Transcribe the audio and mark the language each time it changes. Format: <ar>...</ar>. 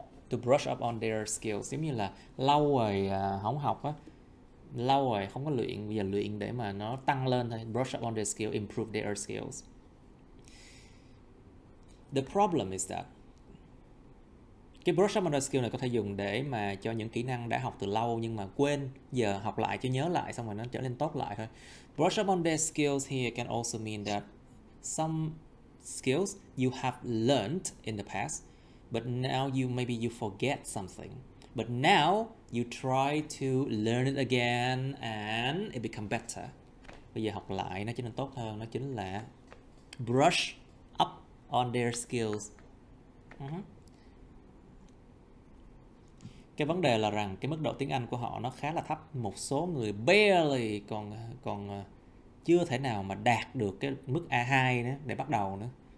<vi>To brush up on their skills, giống như là lâu rồi không học á, lâu rồi không có luyện, bây giờ luyện để mà nó tăng lên thôi.</vi> <en>Brush up on their skills, improve their skills. The problem is that</en> <vi>cái brush up on their skill này có thể dùng để mà cho những kỹ năng đã học từ lâu nhưng mà quên, giờ học lại cho nhớ lại xong rồi nó trở nên tốt lại thôi.</vi> <en>Brush up on their skills here can also mean that some skills you have learned in the past, but now maybe you forget something. But now you try to learn it again and it become better.</en> <vi>Bây giờ học lại nó trở nên tốt hơn, nó chính là brush up on their skills. Cái vấn đề là rằng cái mức độ tiếng Anh của họ nó khá là thấp. Một số người barely còn chưa thể nào mà đạt được cái mức A2 nữa để bắt đầu nữa.</vi>